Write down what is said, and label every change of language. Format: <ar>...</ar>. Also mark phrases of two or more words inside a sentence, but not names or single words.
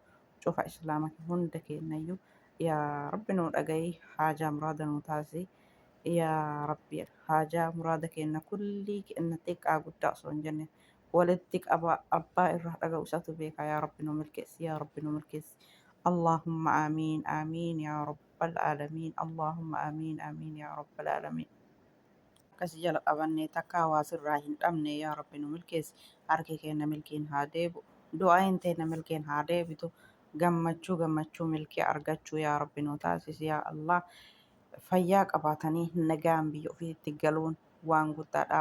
<om>Cufa islaama hunda keenyayyuu yaa Rabbi nu dhagahi haajaa muraada nu taasisi. Yaa Rabbi haajaa muraada keenya kulli kenna xiqqaa guddaa osoo hin jenne walitti qaba abbaa irraa dhaga'u isatu beeka yaa Rabbi nu milkeessi yaa Rabbi nu milkeessi.</om> <ar>اللهم آمين آمين يا رب العالمين اللهم آمين آمين يا رب العالمين.</ar> <om>Akkasii jala qabannee takka hawaasirraa hin dhabne yaa Rabbi nu milkeessi. Harki keenya milkiin haa deebi'u. Du'aan teenya milkiin haa deebitu. Gammachuu milkii argachuu yaa Rabbi nu taasisi</om> <ar>يا الله.</ar> <om>Fayyaa qabaatanii nagaan biyya ofiitti galuun waan guddaadha.</om>